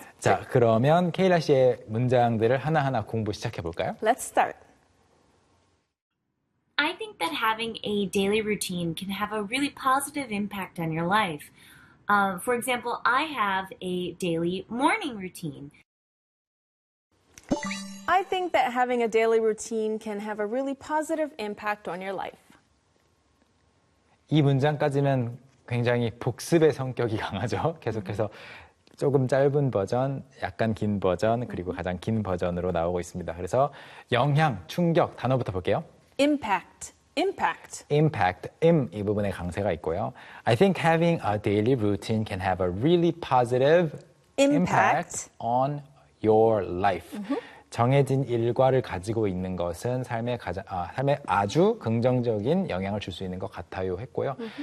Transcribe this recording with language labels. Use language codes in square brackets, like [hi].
[ko] 자, 그러면 케일라 씨의 문장들을 하나하나 공부 시작해 볼까요? [en] Let's start. I think that having a daily routine can have a really positive impact on your life. For example, I have a daily morning routine. I think that having a daily routine can have a really positive impact on your life. [ko] 이 문장까지는 굉장히 복습의 성격이 강하죠. 계속해서 조금 짧은 버전, 약간 긴 버전, 그리고 가장 긴 버전으로 나오고 있습니다. 그래서 영향, 충격, 단어부터 볼게요. [en] Impact, impact. Impact, im [ko] 이 부분에 강세가 있고요. [en] I think having a daily routine can have a really positive impact Impact. on your life. [ko] 정해진 일과를 가지고 있는 것은 삶에 가장, 삶에 아주 긍정적인 영향을 줄수 있는 것 같아요 했고요.